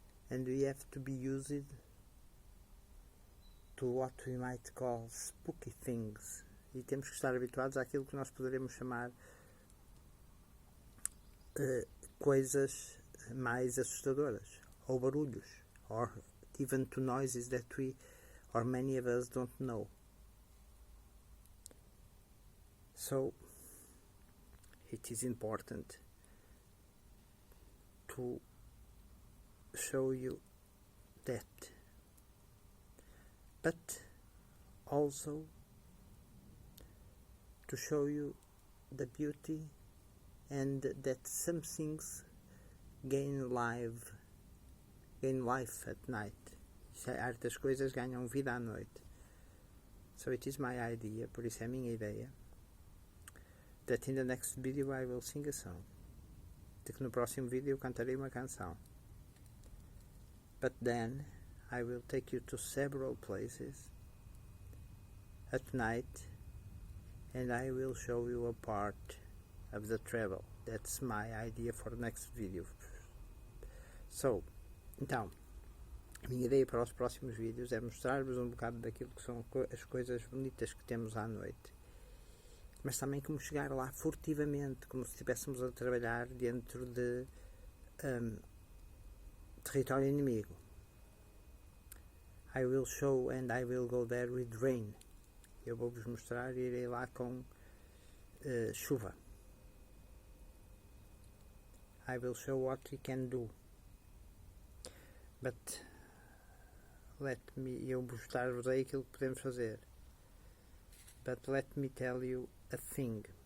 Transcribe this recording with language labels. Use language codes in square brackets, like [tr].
[en] And we have to be used to what we might call spooky things. [pt] E temos que estar habituados àquilo que nós poderemos chamar coisas mais assustadoras, ou barulhos, [en] or even to noises that we, or many of us, don't know. So, it is important to show you that, but also to show you the beauty and that some things gain life at night. [pt] Certas coisas ganham vida à noite. [en] So it is my idea, [pt] por isso é a minha ideia, [en] that in the next video I will sing a song. [pt] De que no próximo vídeo eu cantarei uma canção. [en] But then I will take you to several places at night and I will show you a part of the travel. That's my idea for the next video. [pt] So, então, a minha ideia para os próximos vídeos é mostrar-vos um bocado daquilo que são as coisas bonitas que temos à noite, mas também como chegar lá furtivamente, como se estivéssemos a trabalhar dentro de território inimigo. [en] I will show and I will go there with rain. [pt] Eu vou-vos mostrar e irei lá com chuva. [en] I will show what we can do. [pt] But eu mostrar-vos-ei aquilo que podemos fazer. [en] But let me tell you a thing.